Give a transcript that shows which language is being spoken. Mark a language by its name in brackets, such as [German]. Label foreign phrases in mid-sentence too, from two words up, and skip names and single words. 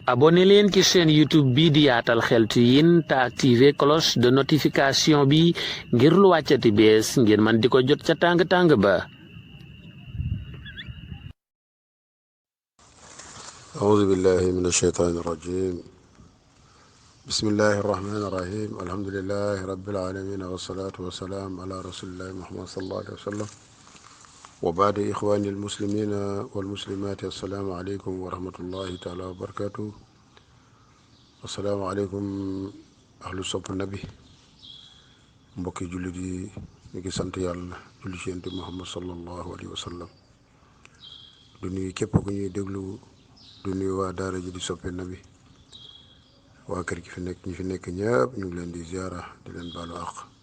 [Wolof] abonné leen ci [French] chaîne YouTube [Wolof] bi di Yaatal Xeltu Yin te [French] activé cloche de notification [Wolof] bi ngir lu wàccati bees ngeen man di ko jot ca tàng-tàng ba. [Arabic] أعوذ بالله من الشيطان الرجيم بسم الله الرحمن الرحيم الحمد لله رب العالمين والصلاة والسلام على رسول الله محمد صلى الله عليه وسلم وبعد إخواني المسلمين والمسلمات السلام عليكم ورحمة الله تعالى وبركاته السلام عليكم أهل صف النبي [Wolof] mbokki jullit yi ñu ngi sant yàlla julli ci Yonent Muhammad [Arabic] صلى الله عليه وسلم [Wolof] du nuyu képp ku ñuy déglu du nuyu waa daara ji di soppe nabi waa kër gi fi nekk ñi fi nekk ñëpp ñu ngi leen di ziara di leen baalu àq